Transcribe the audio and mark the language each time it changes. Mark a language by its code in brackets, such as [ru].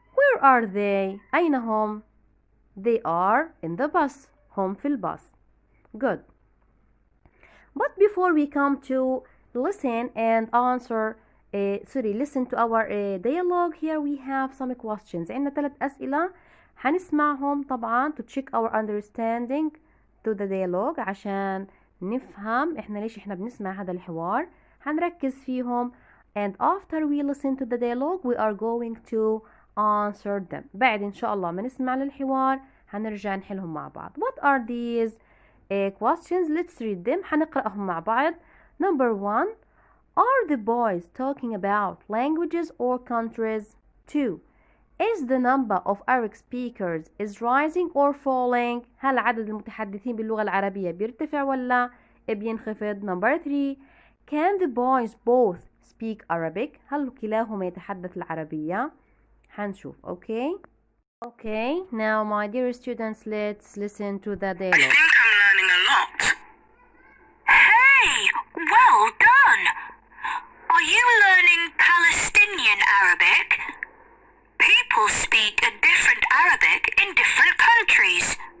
[en] Where are they? [ar] أين هم? [en] They are in the bus. [ar] هم في الباص. [en] Good. But before we come to listen and answer, listen to our dialogue, here we have some questions. [ar] عندنا 3 أسئلة هنسمعهم طبعا [en] to check our understanding to the dialogue [ar] عشان نفهم ليش احنا بنسمع هذا الحوار. هنركز فيهم [en] and after we listen to the dialogue we are going to answer them. [ar] بعد إن شاء الله ما نسمع للحوار هنرجع نحلهم مع بعض. [en] What are these questions? Let's read them. [ar] هنقرأهم مع بعض. [en] Number 1, are the boys talking about languages or countries? 2, is the number of Arabic speakers is rising or falling? [ar] هل عدد المتحدثين باللغة العربية بيرتفع ولا بينخفض؟ [en] Number 3, can the boys both speak Arabic? [ar] هل كلاهما يتحدث العربية؟ هنشوف. [en] Okay. Okay, now my dear students, let's listen to the I dialogue. think I'm learning a lot. Hey, well done! Are you learning Palestinian Arabic? People speak a different Arabic in different countries.